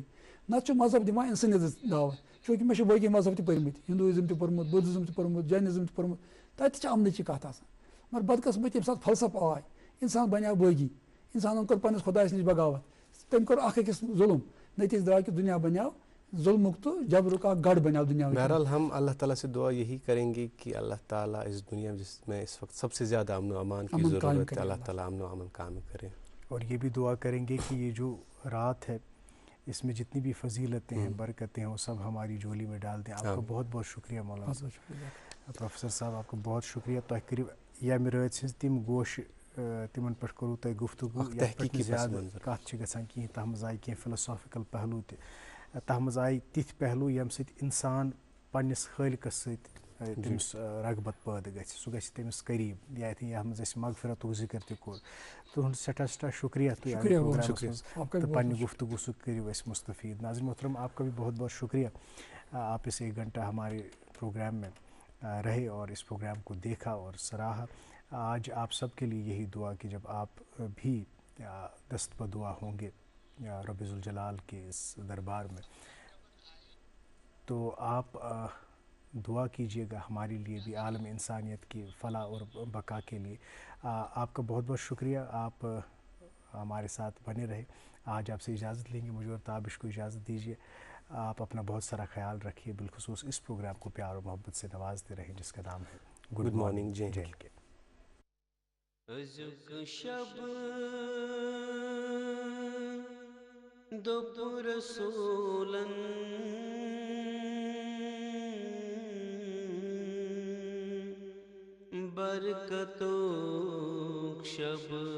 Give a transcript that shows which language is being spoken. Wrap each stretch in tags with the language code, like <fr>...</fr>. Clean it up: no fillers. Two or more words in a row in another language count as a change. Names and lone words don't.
<ks>نتہٕ چھُ مذہب دِوان اِنسٲنیتَس دعوت چوٗنٛکہِ مےٚ چھُ باقٕے مذہب تہِ پٔرمٕتۍ ہِندوٗیزم تہِ پوٚرمُت بُدھِزم تہِ پوٚرمُت جینِزم تہِ پوٚرمُت تَتہِ تہِ چھِ اَمنٕچی کَتھ آسان مگر بدقٕسمتی ییٚمہِ ساتہٕ فلسف آے اِنسان بنیو بٲغی اِنسانن کوٚر پنٛنِس خۄدایَس نِش بغاوت تٔمۍ کوٚر اکھ أکِس ظُلم نٔتیٖجہٕ درٛاو کہِ دُنیا بنیو ظُلمُک تہٕ جبرُک اکھ گڑھ بنیو دُنیا.</ks> <ur>بہرحال ہم اللہ تعالیٰ سے دعا یہی کریں گے کہ اللہ تعالیٰ اس دنیا جس میں اس وقت سب سے زیادہ امن و امان کی ضرورت ہے اللہ تعالیٰ امن و امن قائم کرے. اور یہ بھی دعا کریں گے کہ یہ جو رات ہے اس میں جتنی بھی فضیلتیں ہیں برکتیں ہیں وہ سب ہماری جھولی میں ڈال دیں. آپ کا بہت بہت شکریہ مولانا صاحب پروفیسر صاحب آپ کا بہت شکریہ.</ur> <ks>تۄہہِ کٔرِو ییٚمہِ رٲژ ہٕنٛز تِم گوشہِ تِمن پٮ۪ٹھ کوٚروٕ تۄہہِ گفتگوٗ یَتھ پٮ۪ٹھ نہٕ زیادٕ کَتھ چھِ گژھان کِہیٖنۍ تَتھ منٛز آیہِ کینٛہہ فِلاسافِکَل پہلوٗ تہِ تَتھ منٛز آیہِ تِتھۍ پہلوٗ ییٚمہِ سۭتۍ اِنسان پنٛنِس خٲلقَس سۭتۍ تٔمِس رغبت پٲدٕ گژھِ سُہ گژھِ تٔمِس قریٖب یا یَتھ منٛز اَسہِ مغفرتُک ذِکر تہِ کوٚر. تُہُنٛد سٮ۪ٹھاہ سٮ۪ٹھاہ شُکریہ تُہۍ آیہِ پرٛوگرامَس منٛز تہٕ پنٛنہِ گفتگوٗ سۭتۍ کٔرِو اَسہِ مستفیٖد.</ks> <ur>ناظرین محترم آپ کا بھی بہت بہت شکریہ. آپ اس 1 گھنٹہ ہمارے پروگرام میں رہے اور اس پروگرام کو دیکھا اور سراہا. آج آپ سب کے لیے یہی دعا کہ جب آپ بھی دست بدعا ہوں گے رب ذوالجلال کے اس دربار میں تو آپ دعا کیجیے گا ہمارے لیے بھی عالم انسانیت کی فلاح اور بقا کے لیے. آپ کا بہت بہت شکریہ. آپ ہمارے ساتھ بنے رہے. آج آپ سے اجازت لیں گے. مجھے اور تابش کو اجازت دیجیے. آپ اپنا بہت سارا خیال رکھیے. بالخصوص اس پروگرام کو پیار اور محبت سے نوازتے رہیں جس کا نام ہے گڈ مارننگ جے اینڈ کے.</ur> <ks>ازک شب دو رسولن برکتو شب</ks>